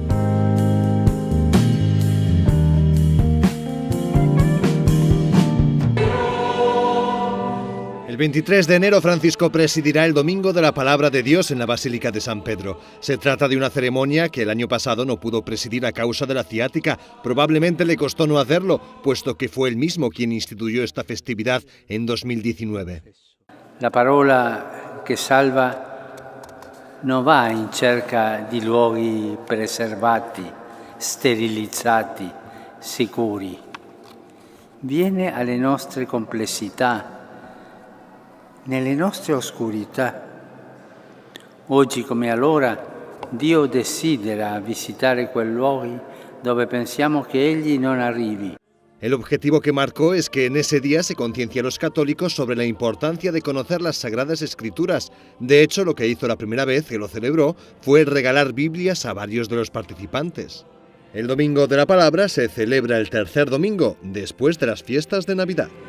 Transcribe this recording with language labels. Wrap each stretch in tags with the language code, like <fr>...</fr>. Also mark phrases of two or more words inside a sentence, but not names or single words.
<es>El 23 de enero Francisco presidirá el Domingo de la Palabra de Dios en la Basílica de San Pedro. Se trata de una ceremonia que el año pasado no pudo presidir a causa de la ciática. Probablemente le costó no hacerlo, puesto que fue él mismo quien instituyó esta festividad en 2019.</es> <it>La parola che salva non va in cerca di luoghi preservati, sterilizzati, sicuri. Viene alle nostre complessità, nelle nostre oscurità. Oggi come allora Dio desidera visitare quei luoghi dove pensiamo che Egli non arrivi.</it> <es>El objetivo que marcó es que en ese día se conciencie a los católicos sobre la importancia de conocer las Sagradas Escrituras. De hecho, lo que hizo la primera vez que lo celebró fue regalar Biblias a varios de los participantes. El Domingo de la Palabra se celebra el tercer domingo, después de las fiestas de Navidad.</es>